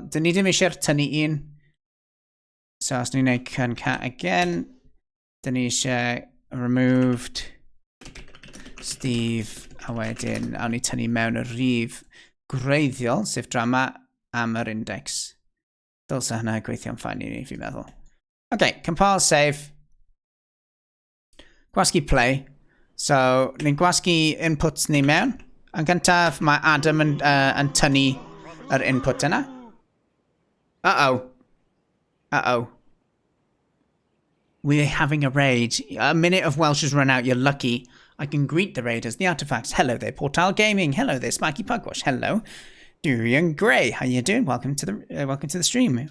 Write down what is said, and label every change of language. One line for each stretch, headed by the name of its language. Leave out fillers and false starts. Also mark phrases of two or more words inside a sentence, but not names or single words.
Welsh: Dyn ni ddim eisiau'r tynnu 1. So, os ni'n gwneud
English: concat again,
Welsh: dyn ni eisiau removed Steve, a wedyn awn ni tynnu mewn y rhif gwreiddiol, sef drama am yr index. Dylse hynna gweithio'n ffain i ni, fi'n meddwl.
English: Okay, compile, save. Gwasgu play.
Welsh: So, ni'n gwasgu inputs ni mewn. Yn gyntaf, mae Adam yn tynnu yr input yna. Uh-oh. Uh-oh.
English: We're having a raid. A minute of Welsh has run out. You're lucky. I can greet the raiders, the artifacts. Hello there, Portal Gaming. Hello there, Sparky Pugwash. Hello, Durian Grey. How you doing? Welcome to the stream.